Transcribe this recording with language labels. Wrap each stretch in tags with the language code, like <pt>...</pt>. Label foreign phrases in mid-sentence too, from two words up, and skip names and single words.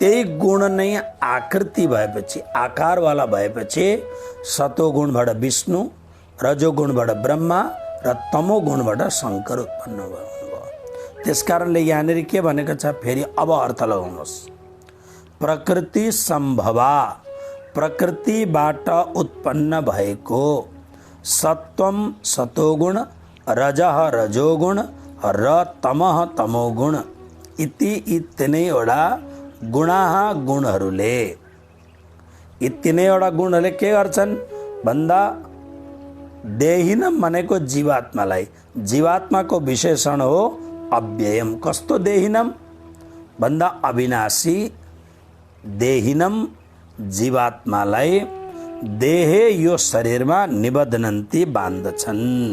<ne>त्यही गुण नै आकृति भएपछि, आकारवाला भएपछि सतोगुणबाट विष्णु, रजोगुणबाट ब्रह्मा र तमोगुणबाट शङ्कर उत्पन्न हुनुभयो। त्यसकारणले यहाँनिर के भनेको छ, फेरि अब अर्थ लगाउनुहोस्।</ne> <sa>प्रकृति सम्भवा,</sa> <ne>प्रकृतिबाट उत्पन्न भएको सत्वम सतोगुण, रजः रजोगुण र तमः तमोगुण इति यी तिनैवटा गुणहरूले, यी तिनैवटा गुणहरूले के गर्छन् भन्दा देहिनम भनेको जीवात्मालाई, जीवात्माको विशेषण हो अव्ययम। कस्तो देहिनम भन्दा अविनाशी देहिनम जीवात्मालाई देहे यो शरीरमा निबद्धनन्ती बाँध्दछन्।</ne>